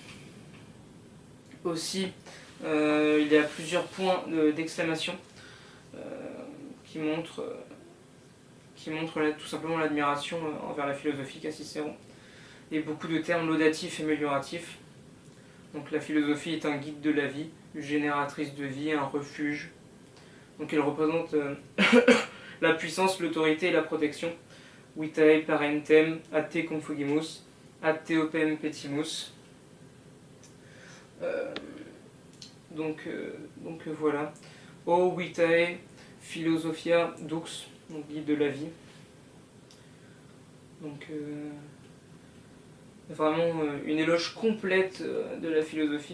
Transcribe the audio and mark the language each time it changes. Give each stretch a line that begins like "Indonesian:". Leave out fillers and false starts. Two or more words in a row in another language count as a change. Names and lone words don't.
French: Aussi, il y a plusieurs points d'exclamation qui montrent tout simplement l'admiration envers la philosophie qu'a Cicéron. Et beaucoup de termes laudatifs et amélioratifs. Donc la philosophie est un guide de la vie, une génératrice de vie, un refuge. Donc elle représente la puissance, l'autorité et la protection.
Latin: Vitae parentem, ad te confugimus, ad te opem petimus.
French: Donc voilà.
Latin: O Vitae Philosophia Dux,
French: donc guide de la vie. Donc vraiment une éloge complète de la philosophie.